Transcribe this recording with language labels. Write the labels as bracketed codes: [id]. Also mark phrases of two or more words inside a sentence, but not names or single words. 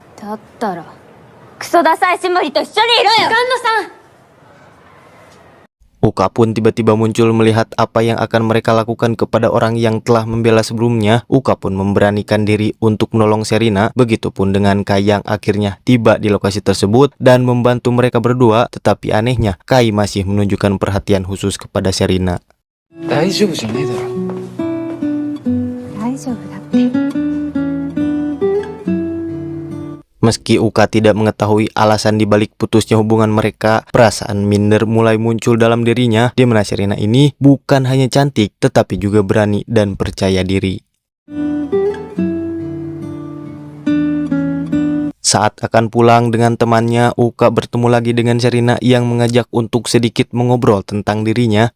[id] Uka pun tiba-tiba muncul melihat apa yang akan mereka lakukan kepada orang yang telah membela sebelumnya. Uka pun memberanikan diri untuk menolong Serina. Begitupun dengan Kai yang akhirnya tiba di lokasi tersebut dan membantu mereka berdua. Tetapi anehnya, Kai masih menunjukkan perhatian khusus kepada Serina. [ja] 大丈夫じゃねえだろ。大丈夫だって。 [id] Meski Uka tidak mengetahui alasan dibalik putusnya hubungan mereka, perasaan minder mulai muncul dalam dirinya, di mana Serina ini bukan hanya cantik, tetapi juga berani dan percaya diri. Saat akan pulang dengan temannya, Uka bertemu lagi dengan Serina yang mengajak untuk sedikit mengobrol tentang dirinya.